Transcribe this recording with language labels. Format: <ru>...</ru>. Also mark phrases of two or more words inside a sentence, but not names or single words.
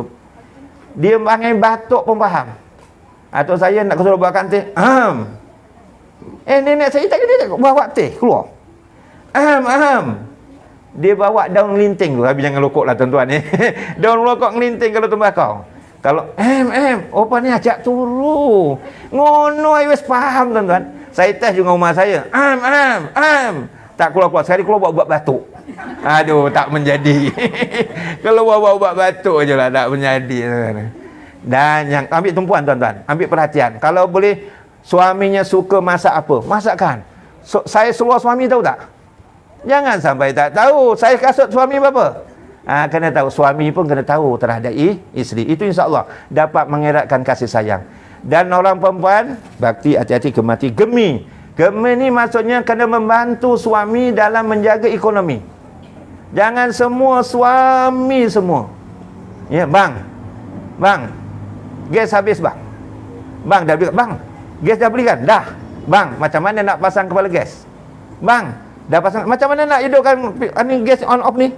<ms>Dia panggil batuk pun faham. Atuk saya nak suruh buatkan teh. Nenek saya tak kena bawa teh keluar. Dia bawa daun linting tu. Habis jangan lokok lah tuan-tuan ni. Daun lokok ngelinting kalau tembakau. Kalau opa ni ajak turu.</ms> <jv>Ngono ai wis paham tuan-tuan.</jv> <ms>Saya test juga rumah saya. Tak keluar-keluar. Sekali keluar buat batuk. Aduh, tak menjadi. Kalau buat batuk je lah, tak menjadi. Dan yang ambil tumpuan tuan-tuan. Ambil perhatian. Kalau boleh, suaminya suka masak apa? Masakkan. Saya seluar suami tahu tak? Jangan sampai tak tahu. Saya kasut suami berapa? Kena tahu. Suami pun kena tahu terhadap isteri. Itu insya-Allah dapat mengeratkan kasih sayang. Dan orang perempuan, bakti, hati-hati, gemati, gemi. Gemi ni maksudnya kena membantu suami dalam menjaga ekonomi. Jangan semua suami semua. Ya, bang, gas habis bang. Bang, dah beli, bang, gas dah belikan? Dah. Bang, macam mana nak pasang kepala gas? Bang, dah pasang, macam mana nak hidupkan ni gas</ms> <en>on off</en> <ms>ni?</ms>